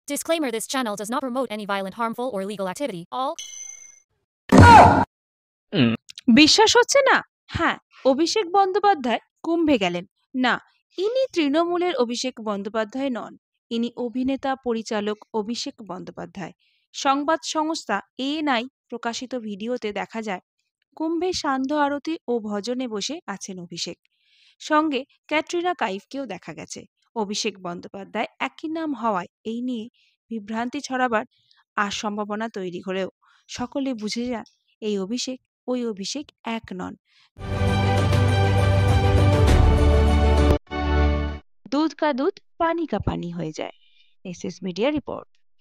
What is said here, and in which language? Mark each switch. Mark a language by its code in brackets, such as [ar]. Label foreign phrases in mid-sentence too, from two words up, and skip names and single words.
[en] Disclaimer: This channel does not promote any violent, harmful, or illegal activity. All [bn] বিশ্বাস হচ্ছে না? হ্যাঁ, অভিষেক বন্দ্যোপাধ্যায় কুম্ভে গেলেন না। ইনি তৃণমূলের অভিষেক বন্দ্যোপাধ্যায় নন। ইনি অভিনেতা পরিচালক অভিষেক বন্দ্যোপাধ্যায়। সংবাদ সংস্থা এএনআই প্রকাশিত ভিডিওতে দেখা যায় কুম্ভে সান্ধ্য আরতি ও ভজনে বসে আছেন অভিষেক। সঙ্গে ক্যাটরিনা কাইফকেও দেখা গেছে। অভিষেক বন্দ্যোপাধ্যায় একই নাম হওয়ায় এই নিয়ে বিভ্রান্তি ছড়াবার সম্ভাবনা তৈরি হলেও সকলে বুঝে যান এই অভিষেক ওই অভিষেক এক নন। [hi] दूध का दूध पानी का पानी [bn] হয়ে যায়। এসএস মিডিয়া রিপোর্ট।